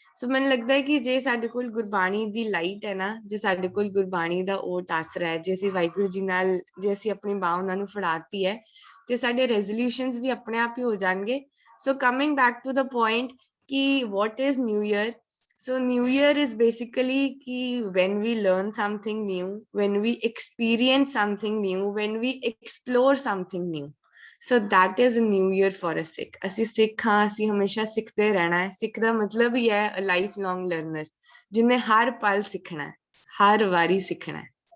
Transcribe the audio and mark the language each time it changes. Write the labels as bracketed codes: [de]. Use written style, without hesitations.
[pa] ਸੋ ਮੈਨੂੰ ਲੱਗਦਾ ਹੈ ਕਿ ਜੇ ਸਾਡੇ ਕੋਲ ਗੁਰਬਾਣੀ ਦੀ ਲਾਈਟ ਹੈ ਨਾ, ਜੇ ਸਾਡੇ ਕੋਲ ਗੁਰਬਾਣੀ ਦਾ ਓਟ ਆਸਰਾ ਹੈ, ਜੇ ਅਸੀਂ ਵਾਹਿਗੁਰੂ ਜੀ ਨਾਲ ਜੇ ਅਸੀਂ ਆਪਣੀ ਬਾਹ ਉਹਨਾਂ ਨੂੰ ਫੜਾਤੀ ਹੈ, ਤੇ ਸਾਡੇ ਰੈਜ਼ੋਲਿਊਸ਼ਨਸ ਵੀ ਆਪਣੇ ਆਪ ਹੀ ਹੋ ਜਾਣਗੇ। [en] So coming back to the point ਕਿ what is New Year? So New Year is basically ki when we learn something new, when we experience something new, when we explore something new. So that is a New Year for a Sikh. [pa] ਅਸੀਂ ਸਿੱਖ ਹਾਂ, ਅਸੀਂ ਹਮੇਸ਼ਾ ਸਿੱਖਦੇ ਰਹਿਣਾ ਹੈ। ਸਿੱਖ ਦਾ ਮਤਲਬ ਹੀ ਹੈ [en] a lifelong learner, [pa] ਜਿਹਨੇ ਹਰ ਪਲ ਸਿੱਖਣਾ ਹੈ, ਹਰ ਵਾਰੀ ਸਿੱਖਣਾ ਹੈ।